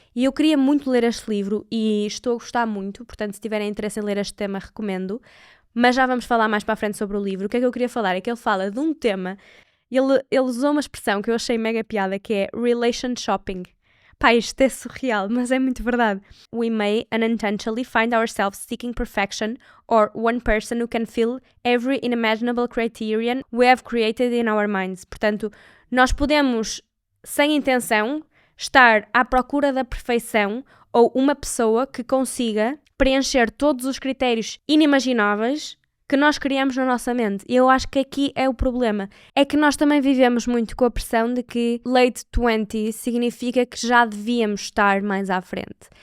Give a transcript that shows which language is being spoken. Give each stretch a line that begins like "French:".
Portuguese: E eu queria muito ler este livro e estou a gostar muito, portanto, se tiverem interesse em ler este tema, recomendo. Mas já vamos falar mais para a frente sobre o livro. O que é que eu queria falar? É que ele fala de um tema, ele usou uma expressão que eu achei mega piada, que é relation shopping. Pá, isto é surreal, mas é muito verdade.
English: We may unintentionally find ourselves seeking perfection or one person who can fill every unimaginable criterion we have created in our minds.
Portuguese: Portanto, nós podemos, sem intenção, estar à procura da perfeição ou uma pessoa que consiga preencher todos os critérios inimagináveis que nós criamos na nossa mente. E eu acho que aqui é o problema. É que nós também vivemos muito com a pressão de que late 20 significa que já devíamos estar mais à frente.